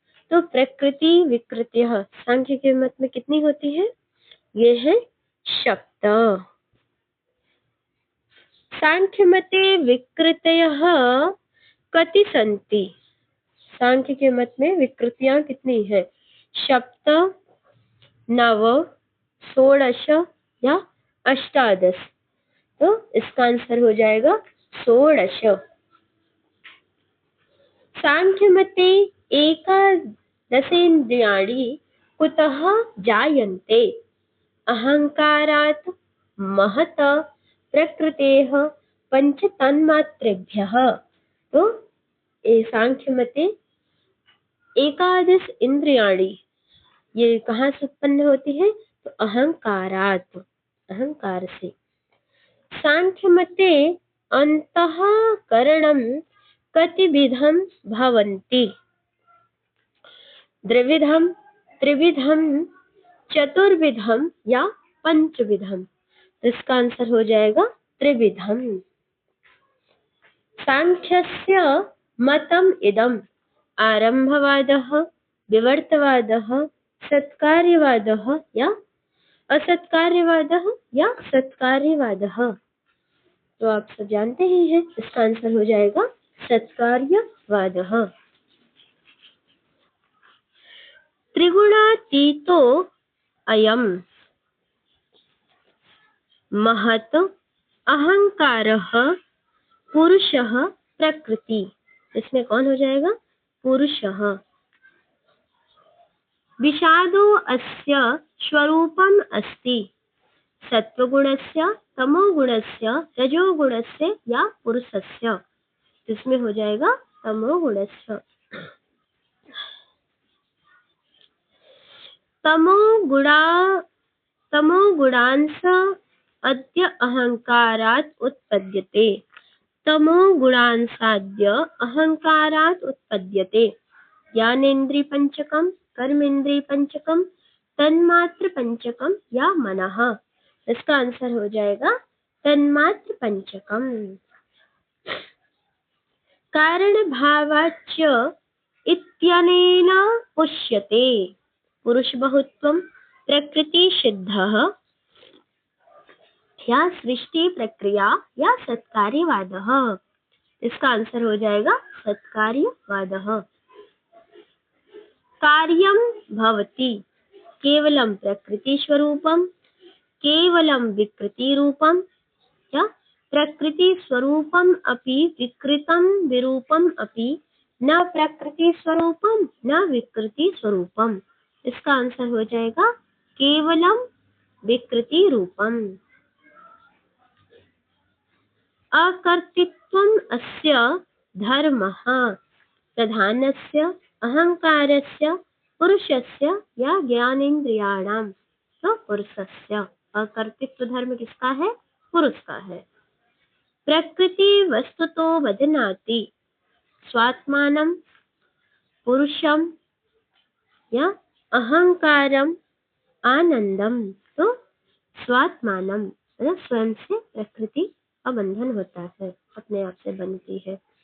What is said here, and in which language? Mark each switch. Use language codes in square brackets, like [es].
[hi] तो प्रकृति विकृतयः सांख्य के मत में कितनी होती है? ये है सप्त। [sa] सांख्यमते विकृतयः कति सन्ति? [hi] सांख्य के मत में विकृतियां कितनी है? [sa] सप्त, नव, षोडश या अष्टादश? [hi] तो इसका आंसर हो जाएगा षोडश। [sa] सांख्यमते एकादशेन्द्रियाणि कुतः जायन्ते? अहंकारात्, महत, प्रकृतेः, पंचतन्मात्रेभ्यः। [hi] तो सांख्यमते एकादश इंद्रियाणि ये कहाँ से उत्पन्न होती है? [sa] तो अहंकारात्, [hi] अहंकार से। [sa] सांख्यमते अंतःकरणं कतिविधं भवन्ति? द्विविधं, त्रिविधं, चतुर्विधं या पंचविधं? [hi] इसका आंसर हो जाएगा त्रिविधं। [sa] सांख्यस्य मतम् इदम् आरंभवादः, विवर्तवादः, सत्कार्यवादः या असत्कार्यवादः या सत्कार्यवादः? [hi] तो आप सब जानते ही हैं, इसका आंसर हो जाएगा सत्कार्यवादः। [sa] त्रिगुणातीतो अयम् महत्, अहंकारः, पुरुषः, प्रकृति। [hi] इसमें कौन हो जाएगा? [sa] पुरुषः। विषादो अस्य स्वरूपम् अस्ति? सत्वगुणस्य, तमोगुणस्य, रजोगुणस्य या पुरुषस्य? [hi] इसमें हो जाएगा तमोगुणस्य। [sa] तमोगुणांश अद्य अहंकारात् उत्पद्यते। तमोगुणांशाद्य अहंकारात् उत्पद्यते ज्ञानेन्द्रिय पंचकम, कर्मेंद्रिय पंचकम, तन्मात्र पंचकम या मनः? [hi] इसका आंसर हो जाएगा तन्मात्र पंचकम। [sa] कारण भावाच्च इत्यनेन पुष्यते? पुरुष बहुत्वम, प्रकृति सिद्धः या सृष्टि प्रक्रिया या सत्कार्यवादः? [hi] इसका आंसर हो जाएगा सत्कार्यवादः। [sa] कार्यं भवति केवलं प्रकृति स्वरूपम, केवलं विकृति रूपम या प्रकृति स्वरूपम अपि विकृतं विरूपम अपि न प्रकृति स्वरूपम न विकृति स्वरूपम? [hi] इसका आंसर हो जाएगा केवलम विकृति रूपम। [sa] अकर्तृत्वम् अस्य धर्मः प्रधानस्य, अहंकारस्य, पुरुषस्य या ज्ञानेन्द्रियाणां? तो पुरुषस्य। [hi] अकर्तृत्व धर्म किसका है? पुरुष का है। [sa] प्रकृति वस्तुतो बध्नाति स्वात्मानं, पुरुषम या अहंकारम आनंदम, [hi] तो स्वात्मानम मतलब स्वयं से प्रकृति का बंधन होता है, अपने आप से बनती है।